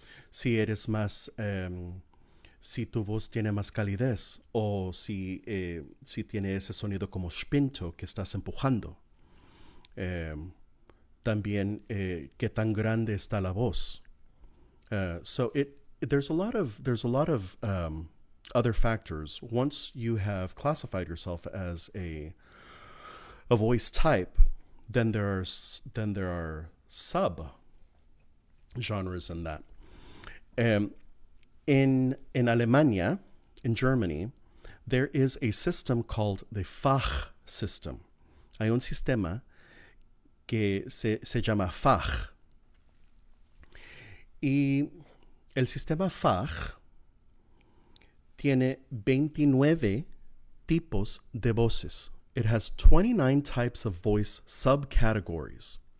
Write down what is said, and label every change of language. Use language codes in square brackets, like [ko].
[es] Si eres más, si tu voz tiene más calidez, o si tiene ese sonido como spinto que estás empujando. También qué tan grande está la voz. So [en] there's a lot of other factors. Once you have classified yourself as a voice type, then there are sub genres in that. In Alemania, in Germany, there is a system called the Fach system. [es] Hay un sistema que se llama Fach. Y el sistema Fach tiene 29 tipos de voces. [en] It has 29 types of voice subcategories.